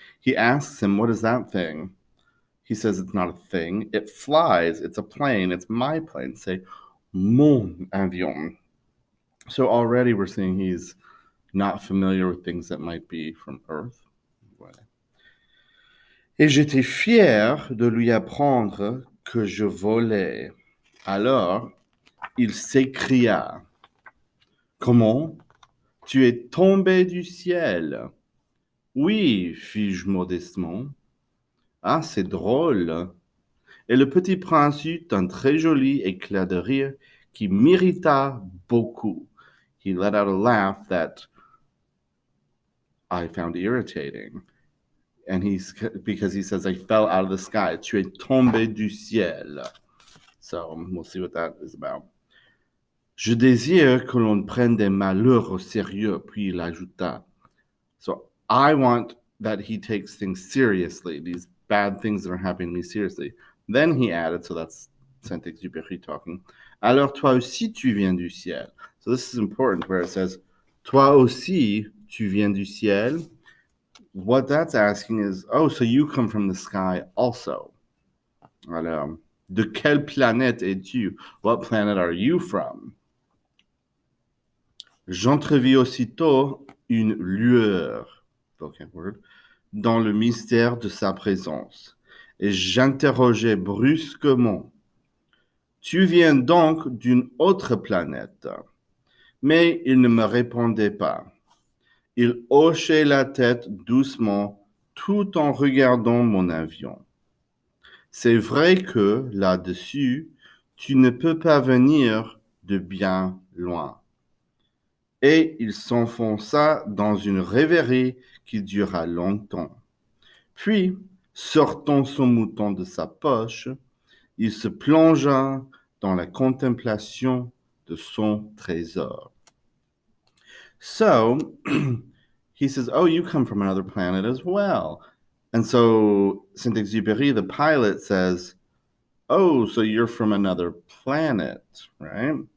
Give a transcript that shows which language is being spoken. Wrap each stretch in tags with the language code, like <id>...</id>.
<en>He asks him, what is that thing? He says it's not a thing. It flies. It's a plane. It's my plane. Say,</en> <fr>mon avion.</fr> <en>So already we're seeing he's not familiar with things that might be from Earth.</en> <fr>Voilà. Et j'étais fier de lui apprendre que je volais. Alors, il s'écria, comment? Tu es tombé du ciel? Oui, fis-je modestement. Ah, c'est drôle. Et le petit prince eut un très joli éclat de rire qui m'irrita beaucoup.</fr> <en>He let out a laugh that I found irritating. And because he says, I fell out of the sky.</en> <fr>Tu es tombé du ciel.</fr> <en>So we'll see what that is about.</en> <fr>Je désire que l'on prenne des malheurs au sérieux, puis il ajouta.</fr> <en>So I want that he takes things seriously, these bad things that are happening to me seriously. Then he added, so that's Saint-Exupéry talking,</en> <fr>alors toi aussi tu viens du ciel.</fr> <en>So this is important where it says,</en> <fr>toi aussi tu viens du ciel.</fr> <en>What that's asking is, oh, so you come from the sky also.</en> <fr>Alors, de quelle planète es-tu?</fr> <en>What planet are you from?</en> <fr>J'entrevis aussitôt une lueur,</fr> <en>word,</en> <fr>dans le mystère de sa présence, et j'interrogeai brusquement. Tu viens donc d'une autre planète? Mais il ne me répondait pas. Il hochait la tête doucement tout en regardant mon avion. C'est vrai que, là-dessus, tu ne peux pas venir de bien loin. Et il s'enfonça dans une rêverie qui dura longtemps. Puis, sortant son mouton de sa poche, il se plongea dans la contemplation de son trésor.</fr> <en>So he says, oh, you come from another planet as well. And so Saint-Exupéry, the pilot, says, oh, so you're from another planet, right?</en>